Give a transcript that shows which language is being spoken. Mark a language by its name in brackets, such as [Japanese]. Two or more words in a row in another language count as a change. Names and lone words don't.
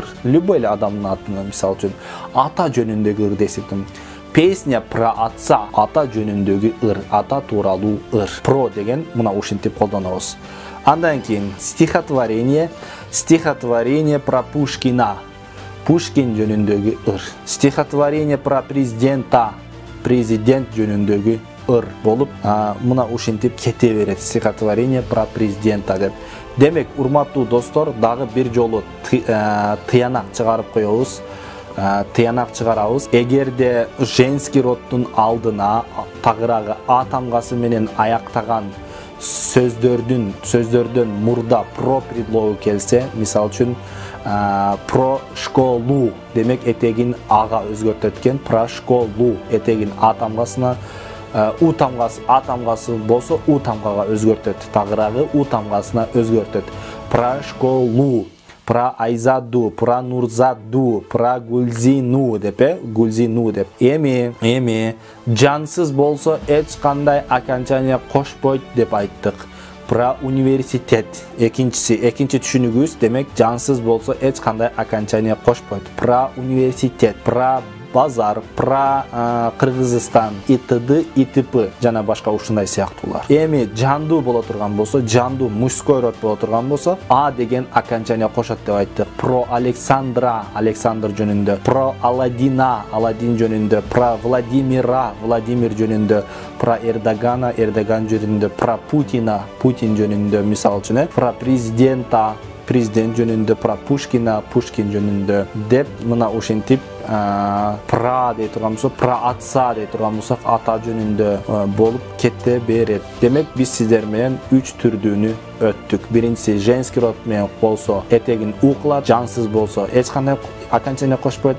[Kyrgyz] Любой адамдын атына, мисалы үчүн, ата жөнүндөгү ыр десектим. [Russian] Песня про отца. [Kyrgyz] Ата жөнүндөгү ыр. Ата тууралуу ыр. Про деген мына ушинтип колдонобуз. Андан кийин стихотворение. [Russian] Стихотворение про Пушкина. [Kyrgyz] Пушкин жөнүндөгү ыр. [Russian] Стихотворение про президента. [Kyrgyz] Президент жөнүндөгү ыр болуп, мына ушинтип кете берет. [Russian] Стихотворение про президента деп. [Kyrgyz] Демек, урматтуу достор, дагы бир жолу тыянак чыгарып коебуз. Тыянак чыгарабыз. Эгерде женский роддун алдына тагыраагы а тамгасы менен аяктаган сөздөрдөн мурда про предлогу келсе, мисалы үчүн [Russian] про школу, [Kyrgyz] демек этегин ага өзгөртөт экен. [Russian] Про школу [Kyrgyz] этегин а тамгасына, у тамгасы а тамгасы болсо у тамгага өзгөртөт. Тагыраагы у тамгасына өзгөртөт. [Russian] Про школу, про Айзаду, про Нурзаду, про Гулзину деп, Гулзину деп. [Kyrgyz] Эми жансыз болсо эч кандай окончание кошпойт деп айттык. [Russian] Про университет. [Kyrgyz] Экинчи түшүнүгүбүз, демек жансыз болсо эч кандай окончание кошпойт. [Russian] Про университет, про базар, про Кыргызстан, итд, итп [Kyrgyz] жана башка ушундай сыяктуулар. Эми жанду боло турган болсо, жанду [Russian] мужской род [Kyrgyz] боло турган болсо, а деген окончание кошот деп айттык. [Russian] Про Александра, [Kyrgyz] Александр жөнүндө, [Russian] про Аладдина, [Kyrgyz] Аладдин жөнүндө, [Russian] про Владимира, [Kyrgyz] Владимир жөнүндө, [Russian] про Эрдогана, [Kyrgyz] Эрдоган жөнүндө, [Russian] про Путина, [Kyrgyz] Путин жөнүндө, мисалы үчүн, [Russian] про президента, [Kyrgyz] президент жөнүндө, [Russian] про Пушкина, [Kyrgyz] Пушкин жөнүндө деп, мына ушинтип про дей турган болсок, [Russian] про отца [Kyrgyz] дей турган болсок, ата жөнүндө болуп кете берет. Демек, биз сиздер менен 3 түрдүүнү өттүк. Биринчиси [Russian] женский род [Kyrgyz] менен болсо этегин у кылат, жансыз болсо эч кандай окончание кошпойт.